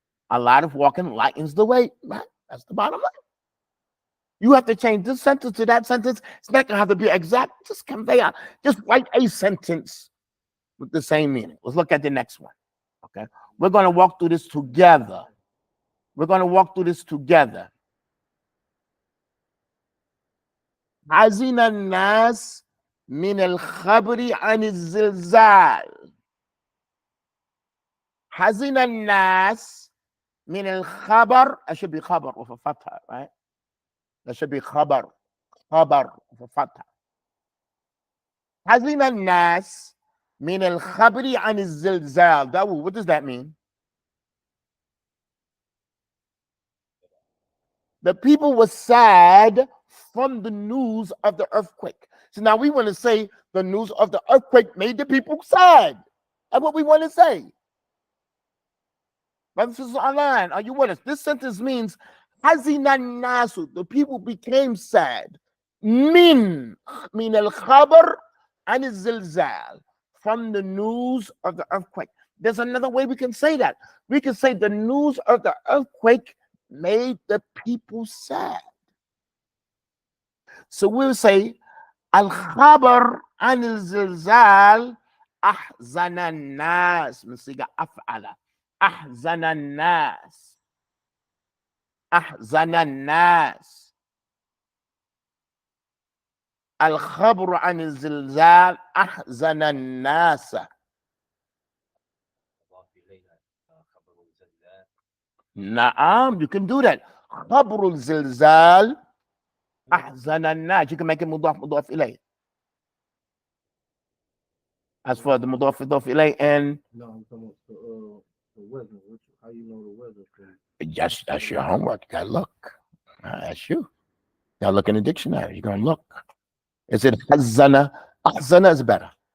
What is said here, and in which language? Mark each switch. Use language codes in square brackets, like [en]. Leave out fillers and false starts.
[en] A lot of walking lightens the weight. Right? That's the bottom line. You have to change this sentence to that sentence. It's not going to have to be exact. Just convey out. Just write a sentence with the same meaning. Let's look at the next one. Okay. We're going to walk through this together. We're going to walk through this together. [ar] حزن الناس من الخبر عن الزلزال. حزن الناس من الخبر. [en] It should be خبر with a fatha, right? That should be خبر. خبر with a fatha. [ar] حزن الناس من الخبر عن الزلزال. [en] What does that mean? The people were sad from the news of the earthquake. So now we want to say the news of the earthquake made the people sad. That's what we want to say. Brothers and sisters online, are you with us? This sentence means [ar] حزن الناس, [en] the people became sad. [ar] من الخبر عن الزلزال, [en] from the news of the earthquake. There's another way we can say that. We can say the news of the earthquake made the people sad. So we'll say [ar] الخبر عن الزلزال أحزن الناس. من صيغة أفعل. أحزن الناس. أحزن الناس. الخبر عن الزلزال أحزن الناس. [en] نعم, you can do that. [ar] خبر الزلزال أحزن الناس. [en] You can make it [ar] مضاف إليه. [en] As for the مضاف إليه and No, I'm talking about the weather. How you know the weather? that's your homework. You gotta look. That's you. You gotta look in the dictionary. You're gonna look. Is it حزن? أحزن is better.